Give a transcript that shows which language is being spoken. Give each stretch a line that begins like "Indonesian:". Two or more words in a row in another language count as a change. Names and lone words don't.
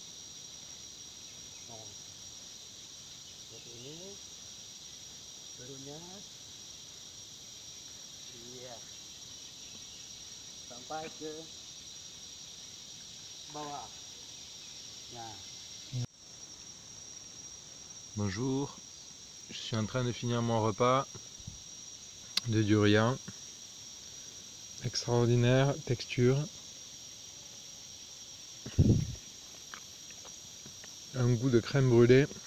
Indonesian: Nah, seperti ini turunnya. Iya, sampai ke bawah. Nah.
French: Bonjour, je suis en train de finir mon repas de durian. Extraordinaire texture. Un goût de crème brûlée.